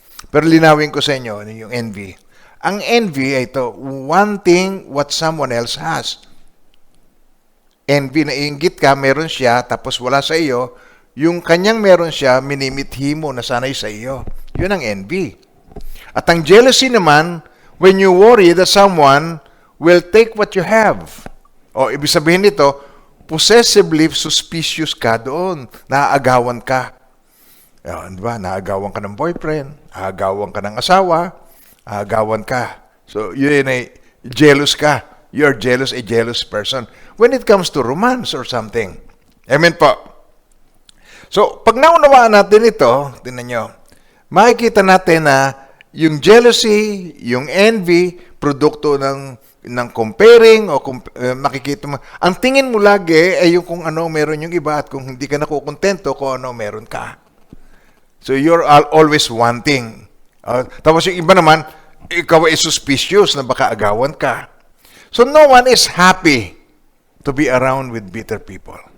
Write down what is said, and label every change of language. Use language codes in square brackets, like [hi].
[tl] Pero linawin ko sa inyo yung envy. Ang envy ay ito, [en] wanting what someone else has. [tl] Envy, naiinggit ka, meron siya, tapos wala sa iyo, yung kanyang meron siya, minimithi mo na sanay sa iyo. Yun ang envy. At ang [en] jealousy naman, when you worry that someone will take what you have. [tl] O, ibig sabihin nito, possessively suspicious ka doon. Naaagawan ka. Diba? Naaagawan ka ng boyfriend, aagawan ka ng asawa, aagawan ka. So, yun ay jealous ka. [en] You're jealous, a jealous person. When it comes to romance or something. [tl] Amen po. So, pag naunawaan natin ito, tingnan nyo, makikita natin na yung jealousy, yung envy, produkto ng comparing o makikita mo. Ang tingin mo lagi ay yung kung ano meron yung iba at kung hindi ka nakukontento kung ano meron ka. [en] So, you're always wanting. [tl] Tapos yung iba naman, ikaw ay suspicious na baka agawan ka. [en] So, no one is happy to be around with bitter people.